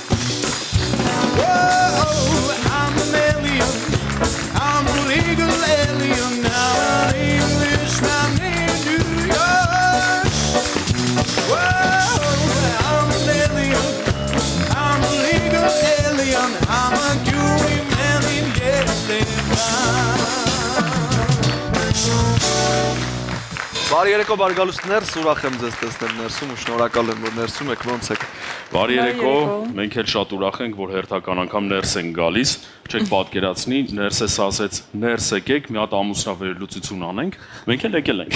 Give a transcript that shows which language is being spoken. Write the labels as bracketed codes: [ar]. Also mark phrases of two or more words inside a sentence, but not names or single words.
[en] Whoa, I'm an alien, I'm a legal alien, I'm an Englishman in New York. Whoa, I'm an alien. I'm a legal alien, I'm a gooey man in [hy] Բարի երեկո, բարի գալուստ ներս, ուրախ եմ ձեզ տեսնել ներսում ու շնորհակալ եմ, որ ներսում եք, ոնց եք։ Բարի երեկո, մենք էլ շատ ուրախ ենք, որ հերթական անգամ ներս ենք գալիս, չեք պատկերացնի, ներսես ասեց, ներս եկեք, մի հատ ամուսնավերլուծություն անենք, մենք էլ եկել ենք։